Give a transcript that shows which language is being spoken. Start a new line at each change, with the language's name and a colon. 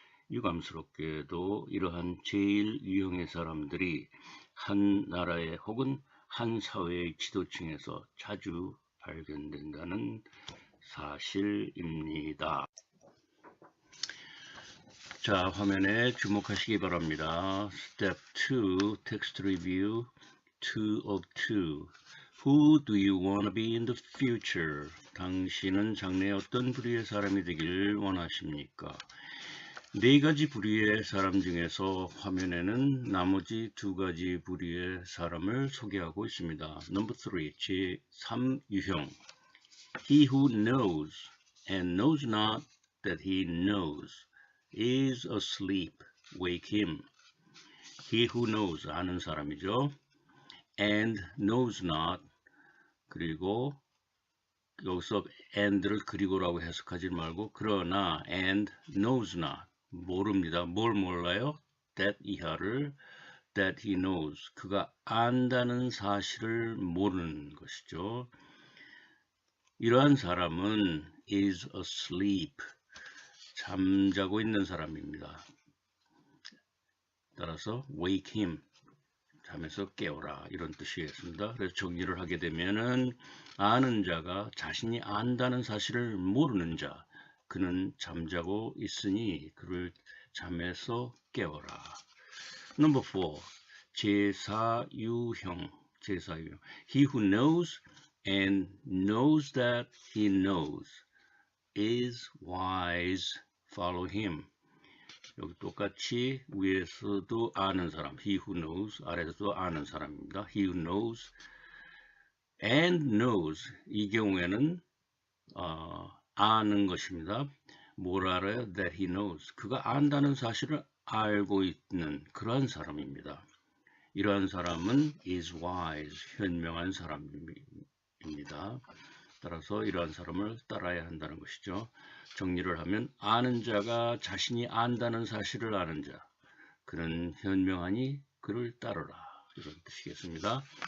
Korean: 유감스럽게도 이러한 제1 유형의 사람들이 한 나라의 혹은 한 사회의 지도층에서 자주 발견된다는 사실입니다. 자, 화면에 주목하시기 바랍니다.
English: Step 2, Text Review 2 of 2. Who do you want to be in the future?
Korean: 당신은 장래에 어떤 부류의 사람이 되길 원하십니까? 네 가지 부류의 사람 중에서 화면에는 나머지 두 가지 부류의 사람을 소개하고 있습니다.
English: Number 3, 제3 유형. He who knows and knows not that he knows is asleep. Wake him. He who knows,
Korean: 아는 사람이죠.
English: And knows not,
Korean: 그리고 여기서 and를 그리고라고 해석하지 말고 그러나
English: and knows not,
Korean: 모릅니다. 뭘 몰라요? that 이하를
English: that he knows,
Korean: 그가 안다는 사실을 모르는 것이죠. 이러한 사람은
English: is asleep,
Korean: 잠자고 있는 사람입니다. 따라서
English: wake him,
Korean: 잠에서 깨워라, 이런 뜻이겠습니다. 그래서 정리를 하게 되면은 아는 자가 자신이 안다는 사실을 모르는 자, 그는 잠자고 있으니 그를 잠에서 깨워라.
English: Number 4, 제4유형. He who knows and knows that he knows is wise. Follow him.
Korean: 여기 똑같이 위에서도 아는 사람,
English: he who knows,
Korean: 아래에서도 아는 사람입니다.
English: he who knows and knows,
Korean: 이 경우에는 아는 것입니다. 뭘 알아요?
English: that he knows,
Korean: 그가 안다는 사실을 알고 있는 그러한 사람입니다. 이러한 사람은
English: is wise,
Korean: 현명한 사람입니다. 따라서 이러한 사람을 따라야 한다는 것이죠. 정리를 하면 아는 자가 자신이 안다는 사실을 아는 자, 그는 현명하니 그를 따르라, 이런 뜻이겠습니다.